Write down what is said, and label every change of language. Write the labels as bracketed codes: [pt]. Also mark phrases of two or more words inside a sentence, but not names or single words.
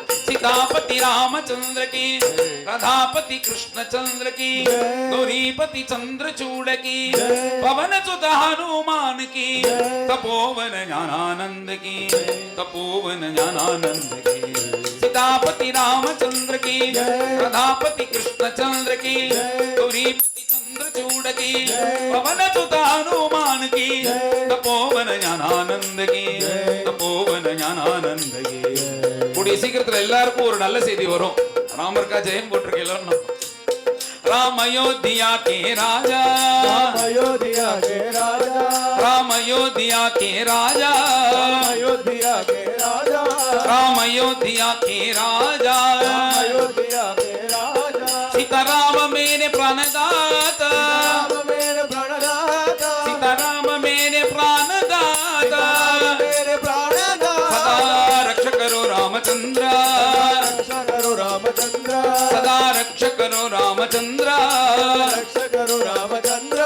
[hi] सीतापति रामचंद्र की, राधापति कृष्ण चंद्र की, गौरीपति चंद्र चूड़ की, पवन सुत हनुमान की, तपोवन ज्ञानानंद की, तपोवन ज्ञानानंद की. सीतापति रामचंद्र की, राधापति कृष्ण चंद्र की, गौरीपति चंद्र चूड़ की, पवन सुत हनुमान की, तपोवन ज्ञानानंद की, तपोवन ज्ञानानंद की. [ta] கூடிய சீக்கிரத்துல எல்லாருக்கும் ஒரு நல்ல செய்தி வரும். ராமருக்கா ஜெயம் போட்டிருக்கேன். [hi] राम अयोध्या के राजा, राम अयोध्या के राजा, राम अयोध्या के राजा, राम अयोध्या के राजा, राम अयोध्या के राजा, राम अयोध्या के राजा. सीताराम मेरे प्राणदाता, राम मेरे प्राणदाता, सीताराम मेरे प्राणदाता, मेरे प्राणदाता. सदा रक्ष करो रामचंद्र, रक्षा करो रामचंद्र, सदा रक्ष करो रामचंद्र, रक्षा करो रामचंद्र.